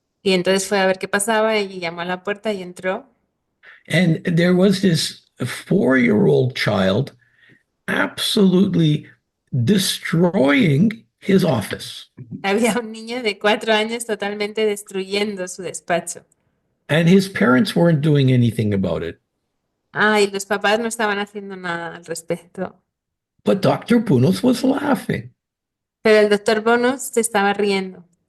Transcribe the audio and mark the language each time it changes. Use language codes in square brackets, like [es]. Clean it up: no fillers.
[es] Y entonces fue a ver qué pasaba y llamó a la puerta y entró. [en] And there was this 4-year-old child absolutely destroying his office. [es] Había un niño de 4 años totalmente destruyendo su despacho. [en] And his parents weren't doing anything about it. [es] Ah, y los papás no estaban haciendo nada al respecto. [en] But Dr. Bunos was laughing. [es] Pero el doctor Bonus se estaba riendo.